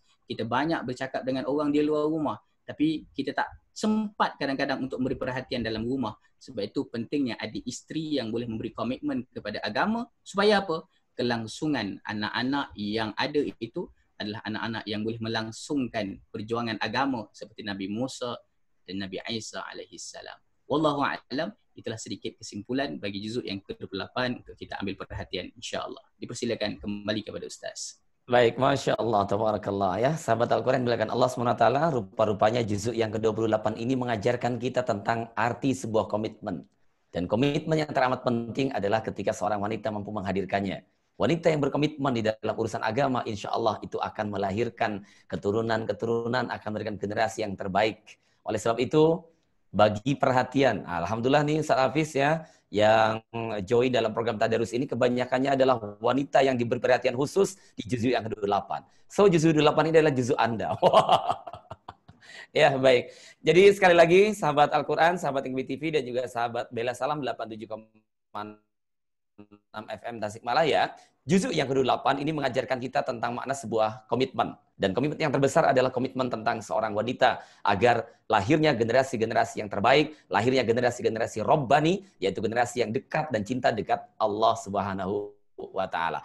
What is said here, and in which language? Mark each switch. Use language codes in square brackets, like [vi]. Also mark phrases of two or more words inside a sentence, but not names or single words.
[ms] Kita banyak bercakap dengan orang di luar rumah. Tapi kita tak sempat kadang-kadang untuk memberi perhatian dalam rumah. Sebab itu pentingnya ada isteri yang boleh memberi komitmen kepada agama. Supaya apa? Kelangsungan anak-anak yang ada itu adalah anak-anak yang boleh melangsungkan perjuangan agama seperti Nabi Musa dan Nabi Isa [ar] عليه السلام. والله أعلم. [ms] Itulah sedikit kesimpulan bagi juzuk yang ke-28 untuk kita ambil perhatian [ar] إن شاء الله. [ms] Dipersilakan kembali kepada Ustaz. [id] Baik, [ar] ما شاء الله، تبارك الله [id] ya. Sahabat Al-Quran dimuliakan Allah SWT, rupa-rupanya juzuk yang ke-28 ini mengajarkan kita tentang arti sebuah komitmen. Dan komitmen yang teramat penting adalah ketika seorang wanita mampu menghadirkannya. Wanita yang berkomitmen di dalam urusan agama, [ar] إن شاء الله [id] itu akan melahirkan keturunan-keturunan, akan memberikan generasi yang terbaik. Oleh sebab itu, bagi perhatian, alhamdulillah nih Ustaz Hafiz ya, yang join dalam program Tadarus ini kebanyakannya adalah wanita yang diberi perhatian khusus di juzuk yang ke-28. So juzuk 28 ini adalah juzuk Anda. Ya baik. Jadi sekali lagi sahabat Al-Quran, sahabat IGB TV dan juga sahabat Bela Salam 87,6 FM Tasikmalaya. Juzuk yang ke-8 ini mengajarkan kita tentang makna sebuah komitmen. Dan komitmen yang terbesar adalah komitmen tentang seorang wanita agar lahirnya generasi-generasi yang terbaik, lahirnya generasi-generasi Rabbani, yaitu generasi yang dekat dan cinta dekat Allah [ar] سبحانه وتعالى.